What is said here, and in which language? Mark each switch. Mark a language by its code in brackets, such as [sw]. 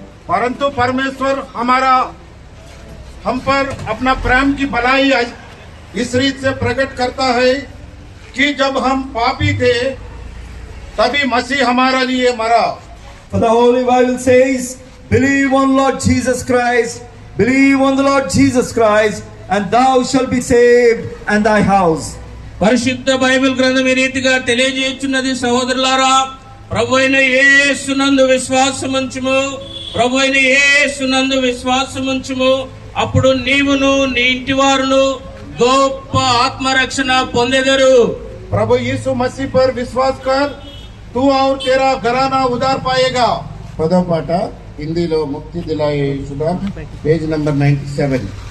[hi] परंतु परमेश्वर हम पर अपना प्रेम की भलाई इस रीत से प्रकट करता है कि जब हम पापी थे तभी मसीह हमारा लिए मरा. [en] For the Holy Bible says, believe on Lord Jesus Christ, believe on the Lord Jesus Christ, and thou shalt be saved and thy house. [te] పరిశుద్ధ బైబిల్ గ్రంథం ఈ రీతిగా తెలియజేస్తున్నది. సహోదరులారా, ప్రభువైన యేసునందు విశ్వాసముంచుము, అప్పుడు నీవును నీ ఇంటి వారును గొప్ప ఆత్మరక్షణ పొందెదరు. [hi] प्रभु यीशु मसीह पर विश्वास कर, तू और तेरा घराना उधार पाएगा. पदों पाठ हिंदीలో मुक्ति दिलाए शुदा, पेज नंबर 97.